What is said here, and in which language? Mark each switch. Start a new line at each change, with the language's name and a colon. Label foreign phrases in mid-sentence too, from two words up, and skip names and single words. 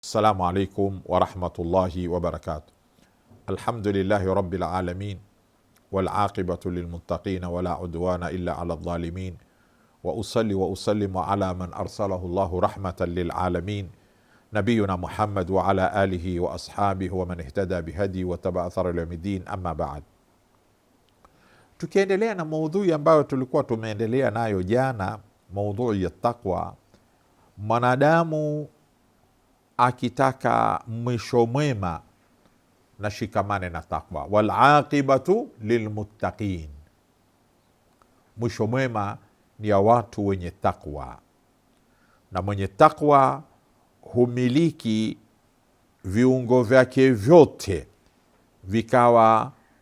Arabic: السلام عليكم ورحمة الله وبركاته الحمد لله رب العالمين والعاقبة للمتقين ولا عدوان إلا على الظالمين وأصلي وأسلم على من أرسله الله رحمة للعالمين نبينا محمد وعلى آله وأصحابه ومن اهتدى بهدي وتبع أثر إلى يوم الدين أما بعد.
Swahili: Tukiendelea na maudhui ambayo tulikuwa tumeendelea nayo jana, maudhui ya taqwa. Mwanadamu akitaka mwisho mwema na shikamane na taqwa,
Arabic: والعاقبة للمتقين,
Swahili: mwisho mwema ni ya watu wenye taqwa, na mwenye taqwa humiliki viungo vyake vyote vikawa